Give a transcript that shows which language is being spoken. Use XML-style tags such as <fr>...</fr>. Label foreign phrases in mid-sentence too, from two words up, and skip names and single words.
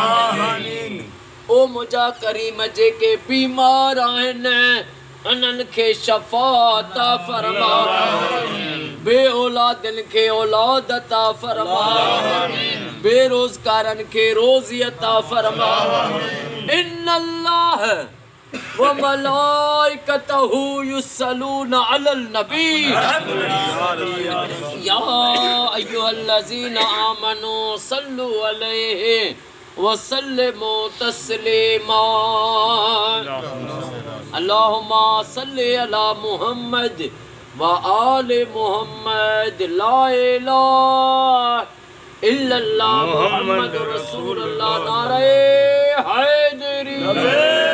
<sd>ओ मुंहिंजा करीम जेके बीमार आहिनि उन्हनि खे शफ़ा अता फरमा। बे औलादनि खे औलाद अता फरमा। बेरोज़गारनि खे रोज़ी अता फरमा।</sd> <ar>إن الله وملائكته يصلون على النبي يا أيها الذين آمنوا صلوا عليه وسلموا تسليما. اللهم صل على محمد وآل محمد لا إله إلا الله محمد رسول الله</ar> <ur>نعرۂ حیدری.</ur>